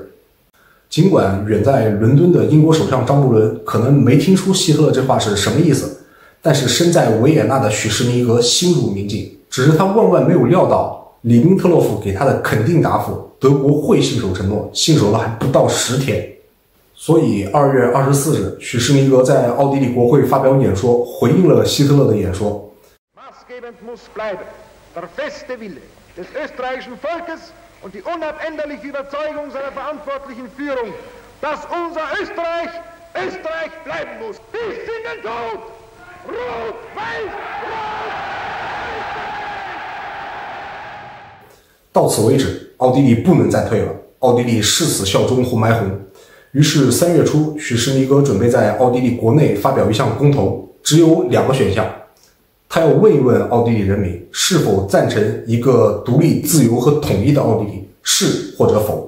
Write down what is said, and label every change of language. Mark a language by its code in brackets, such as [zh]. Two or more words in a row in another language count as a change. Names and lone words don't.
[zh] 尽管远在伦敦的英国首相张伯伦可能没听出希特勒这话是什么意思，但是身在维也纳的许士尼格心如明镜，只是他万万没有料到里宾特洛夫给他的肯定答复，德国会信守承诺，信守了还不到10天。所以2月24日，许士尼格在奥地利国会发表演说，回应了希特勒的演说。 [de] Maßgebend muss bleiben der feste Wille des österreichischen Volkes und die unabänderliche Überzeugung seiner verantwortlichen Führung, dass unser Österreich Österreich bleiben muss. Bis in den Tod! Rot, weiß, rot! [zh] 到此为止，奥地利不能再退了，奥地利誓死效忠红白红。于是3月初，许士尼格准备在奥地利国内发表一项公投，只有2个选项，他要问一问奥地利人民是否赞成一个独立、自由和统一的奥地利，是或者否。